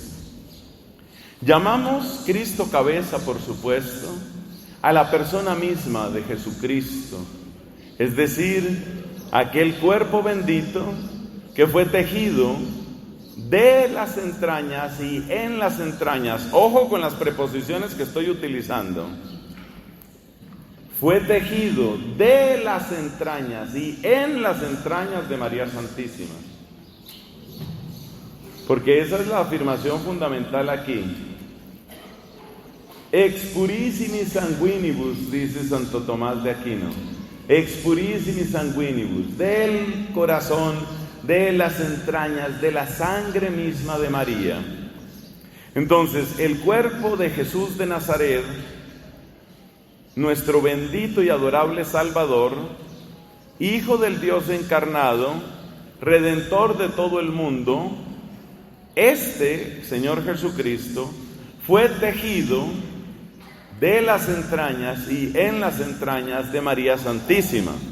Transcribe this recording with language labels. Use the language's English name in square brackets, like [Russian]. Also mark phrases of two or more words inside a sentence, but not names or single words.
[Spanish] Llamamos Cristo cabeza, por supuesto, a la persona misma de Jesucristo, es decir, aquel cuerpo bendito que fue tejido de las entrañas y en las entrañas. Ojo con las preposiciones que estoy utilizando. Fue tejido de las entrañas y en las entrañas de María Santísima. Porque esa es la afirmación fundamental aquí. [Latin] Ex purissimi sanguinibus, [Spanish] dice Santo Tomás de Aquino. [Latin] Ex purissimi sanguinibus, [Spanish] del corazón, de las entrañas, de la sangre misma de María. Entonces, el cuerpo de Jesús de Nazaret, nuestro bendito y adorable Salvador, Hijo del Dios encarnado, Redentor de todo el mundo, este Señor Jesucristo fue tejido de las entrañas y en las entrañas de María Santísima.